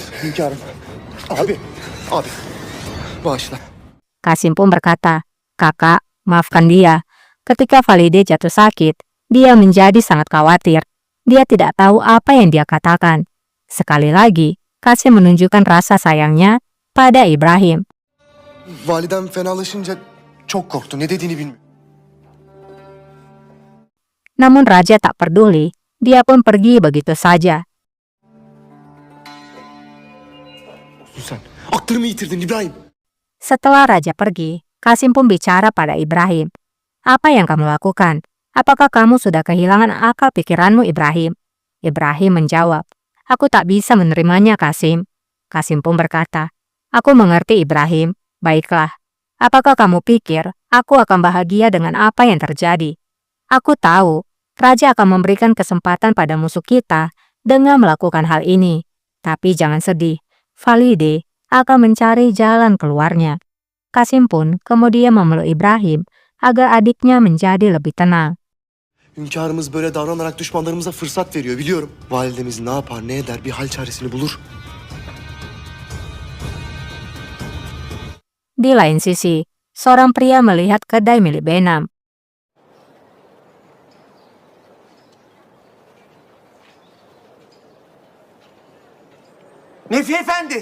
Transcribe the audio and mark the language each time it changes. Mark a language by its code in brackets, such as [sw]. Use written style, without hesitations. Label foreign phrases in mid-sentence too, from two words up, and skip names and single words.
[tr] Hünkârım. Abi. Bağışla. [id] Kasim pun berkata, "Kakak, maafkan dia." Ketika Valide jatuh sakit, dia menjadi sangat khawatir. Dia tidak tahu apa yang dia katakan. Sekali lagi, Kasim menunjukkan rasa sayangnya pada Ibrahim. [tr] Validem fenalaşınca çok korktu. Ne dediğini bilmiyor. [id] Namun Raja tak peduli, dia pun pergi begitu saja. [tr] Sen aklını yitirdin İbrahim. [id] Setelah Raja pergi, Kasim pun bicara pada Ibrahim. "Apa yang kamu lakukan? Apakah kamu sudah kehilangan akal pikiranmu, Ibrahim?" Ibrahim menjawab, "Aku tak bisa menerimanya, Kasim." Kasim pun berkata, "Aku mengerti, Ibrahim. Baiklah, apakah kamu pikir aku akan bahagia dengan apa yang terjadi? Aku tahu Raja akan memberikan kesempatan pada musuh kita dengan melakukan hal ini. Tapi jangan sedih, Valide akan mencari jalan keluarnya." Kasim pun kemudian memeluk Ibrahim agar adiknya menjadi lebih tenang. [tr] Hünkârımız böyle davranarak düşmanlarımıza fırsat veriyor biliyorum. Validemiz ne yapar ne eder bir hal çaresini bulur. [id] Di lain sisi, seorang pria melihat kedai milik Benam. Nefi Efendi.